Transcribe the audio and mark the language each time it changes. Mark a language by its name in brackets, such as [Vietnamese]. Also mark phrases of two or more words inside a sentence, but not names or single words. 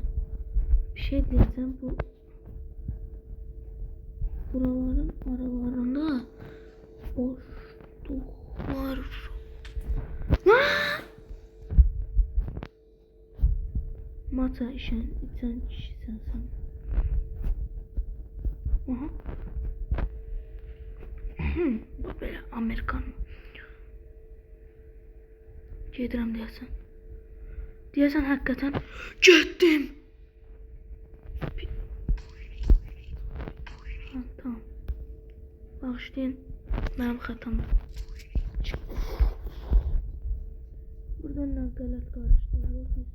[Turkish] Bir şey diyeceğim, buraların aralarında boşluk var. Mata içen kişi sensin. Aha. Bu böyle Amerikan. [Azerbaijani] Gedirəm deyəsən. Deyəsən həqiqətən getdim. Ha, tamam. Bağışlayın, mənim xətam. Buradan nə qələt qarışdırılır.